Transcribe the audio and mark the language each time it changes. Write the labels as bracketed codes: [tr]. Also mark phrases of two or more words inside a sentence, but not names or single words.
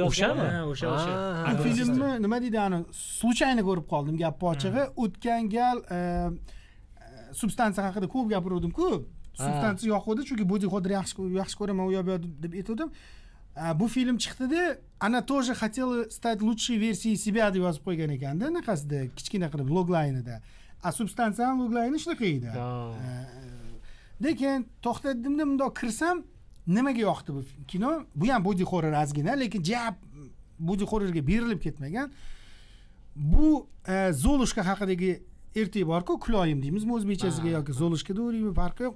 [uz] o'shami? O'sha. Bu filmni nima deydi, ani случайно ko'rib qoldim, gap ochig'i. O'tgan gal substansiya haqida ko'p gapirdim-ku. Substansiya yoqdi, chunki [en] body horror [uz] yaxshi ko'raman, u yo'q deb aytdim. Bu film chiqdi-da, ana [ru] тоже хотела стать лучшей версией себя [uz] deb yozib qo'ygan ekanda, anaqasida kichkina qilib loglaynida. Substansiya ham loglayni shunaqa edi. Lekin to'xtadim-da, bundoq kirsam, nimaga yoqdi bu kino? Bu ham [en] body horror [uz] ozgina, lekin jab [en] body horrorga [uz] berilib ketmagan. Bu Zolushka haqidagi ertak bor-ku, Kloyim deymizmi o'zbekchasiga yoki Zolushka deymi, farqi yo'q.